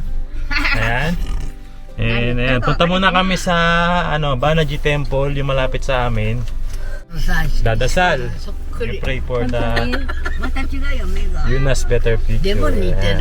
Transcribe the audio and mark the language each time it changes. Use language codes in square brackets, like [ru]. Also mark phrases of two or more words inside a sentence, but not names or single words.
[tl] Ayan. And ayan, punta muna kami sa Banaji Temple, yung malapit sa amin. Dadasal. [ja] そっく [en] We [ja] り。 [en] pray for the [ja] また違うよ、目が。 [en] Yuna's better future. [ja] でも似て [tl] Ayan.